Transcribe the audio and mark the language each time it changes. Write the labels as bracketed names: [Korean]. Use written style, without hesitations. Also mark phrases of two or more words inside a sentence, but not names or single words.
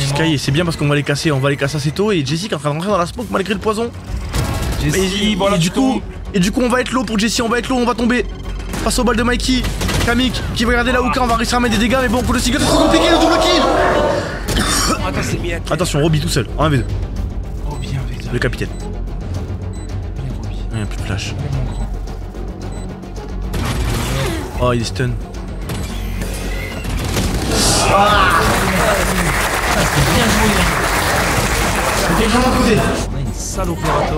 [French] Sky, c'est bien parce qu'on va les casser, assez tôt. Et Jessie qui est en train de rentrer dans la smoke malgré le poison. Jessie, voilà, et du coup, on va être low pour Jessie, on va tomber. Face au bal de Mikey. Kamik qui va garder la hookah, on va réussir à mettre des dégâts, mais bon, pour le single, c'est compliqué, le [English] double kill. [French] Attention, Robbie tout seul, en 1v2. Robbie 1v2. Le capitaine. Allez, Robbie. Il n'y a plus de flash. Allez, mon grand. Oh, il est stun. C'est bien joué. C'était vraiment posé. On a une sale opérateur.